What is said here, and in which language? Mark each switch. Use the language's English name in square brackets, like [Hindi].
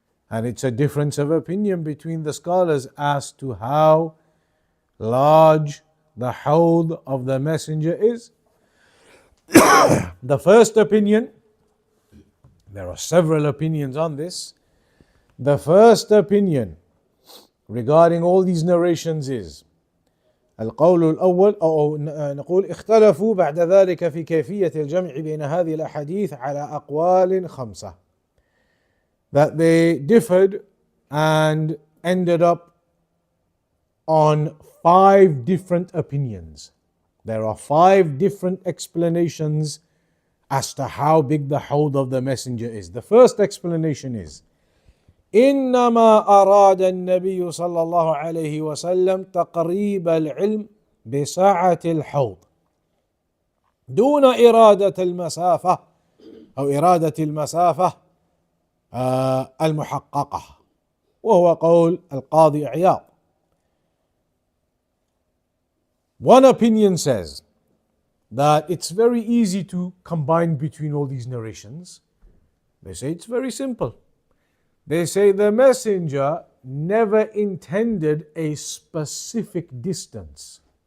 [English] And it's a difference of opinion between the scholars as to how large the hawd of the Messenger is. The first opinion, there are several opinions on this. The first opinion regarding all these narrations is [Arabic] القول الأول أو نقول اختلفوا بعد ذلك في كيفية الجمع بين هذه الأحاديث على أقوال 5. [English] That they differed and ended up on 5 different opinions. There are 5 different explanations as to how big the hawd of the Messenger is. The first explanation is [Arabic] إنما أراد النبي صلى الله عليه وسلم تقريب العلم بسعة الحوض دون إرادة المسافة أو إرادة المسافة المحققة وهو قول القاضي عياض. [English] One opinion says that it's very easy to combine between all these narrations. They say it's very simple. They say the Messenger never intended a specific distance.